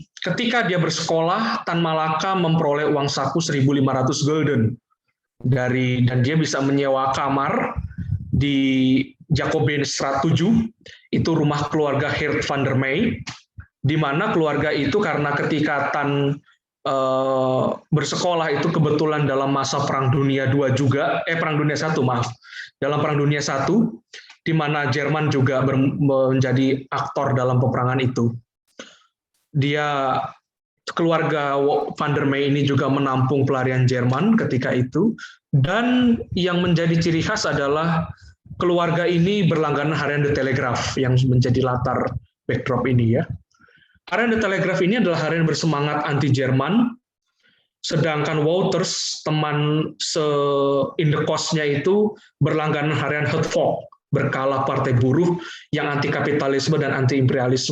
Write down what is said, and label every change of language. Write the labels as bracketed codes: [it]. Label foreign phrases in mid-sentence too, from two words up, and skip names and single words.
[id] Ketika dia bersekolah, Tan Malaka memperoleh uang saku 1.500 gulden dan dia bisa menyewa kamar di Jacobinstraat 7, itu rumah keluarga Geert van der Meij, di mana keluarga itu karena ketika Tan bersekolah itu kebetulan dalam masa Perang Dunia II juga, Perang Dunia I, maaf, dalam Perang Dunia I, di mana Jerman juga menjadi aktor dalam peperangan itu. Keluarga van der Meij ini juga menampung pelarian Jerman ketika itu, dan yang menjadi ciri khas adalah keluarga ini berlangganan Harian de Telegraaf yang menjadi latar backdrop ini ya. Harian de Telegraaf ini adalah harian bersemangat anti-Jerman, sedangkan Wouters, teman se-indekosnya itu berlangganan Harian Het Volk, berkala partai buruh yang anti kapitalisme dan anti imperialisme.